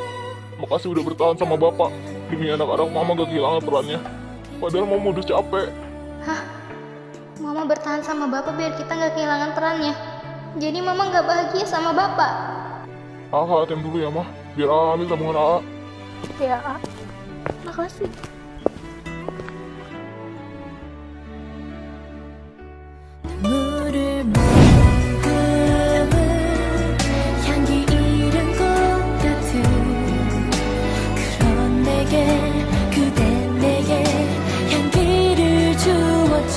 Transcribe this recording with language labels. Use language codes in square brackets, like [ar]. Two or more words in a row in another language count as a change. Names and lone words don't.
[id] Makasih udah bertahan sama bapak. Demi anak-anak mama gak kehilangan perannya. Padahal mama udah capek. Mama bertahan sama bapak biar kita gak kehilangan perannya. Jadi mama gak bahagia sama bapak. ATM dulu ya mah. Biar ambil tabungan Ya, makasih. [ko] 물을 머금은 향기 잃은 꽃 같은 그런 내게 그댄 내게 향기를 주었죠.